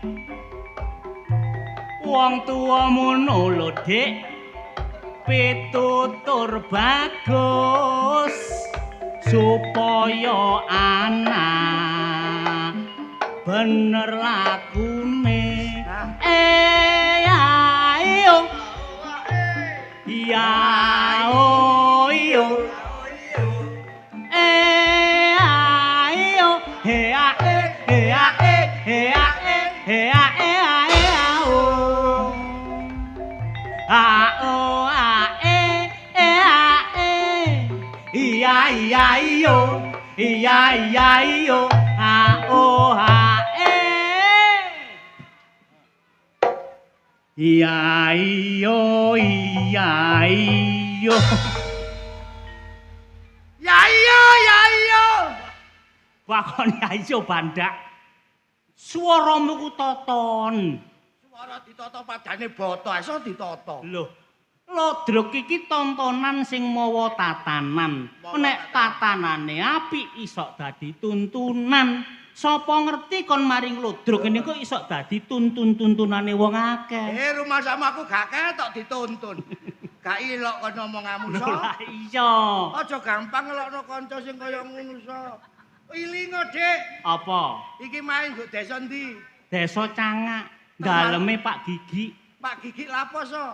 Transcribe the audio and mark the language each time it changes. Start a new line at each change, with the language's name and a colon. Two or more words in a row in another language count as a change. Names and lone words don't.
Javanese: Wong tuwamu lho Dik, pitutur bagus supaya anak bener lakune. Ayo ya oh iyo ayo iya iyo iya iyo Wakon ya iyo bandak swaramu ku toton Suara ditata padane bata iso ditata. Lho Lodrok iki tontonan sing mawa tatanan. Nek tatanane apik iso dadi tuntunan. Sapa ngerti kon maring Lodrok niku iso dadi tuntunane wong akeh. Rumah sama aku gak ketok dituntun. Gak ilok kon ngomongamu so. Lah iya. Aja gampang ngelokno kanca sing kaya ngono so. Ilingo, Dik. Apa? Iki main nggo desa ndi? Desa Cangak, daleme Pak Gigi. Pak Gigi lapo so?